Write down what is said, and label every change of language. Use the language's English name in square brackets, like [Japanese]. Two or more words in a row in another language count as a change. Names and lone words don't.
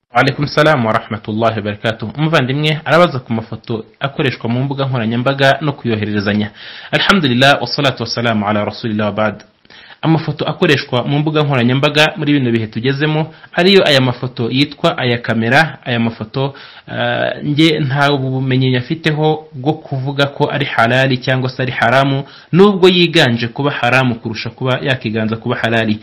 [Arabic] عليكم السلام ورحمة الله وبركاته. [Kinyarwanda] Umuvandimwe arabaza ku mafoto akoreshwa mu mbuga nkoranyambaga no kuyohererezanya. [Arabic] الحمد لله والصلاة والسلام على رسول الله وبعد. [Kinyarwanda] Amafoto akoreshwa mu mbuga nkoranyambaga muri bino bihe tugezemo ariyo aya mafoto yitwa aya kamera. Aya mafoto nge nta bumenyi nyafiteho bwo kuvuga ko ari halali cyangwa se ari haramu, nubwo yiganje kuba haramu kurusha kuba yakiganza kuba halali.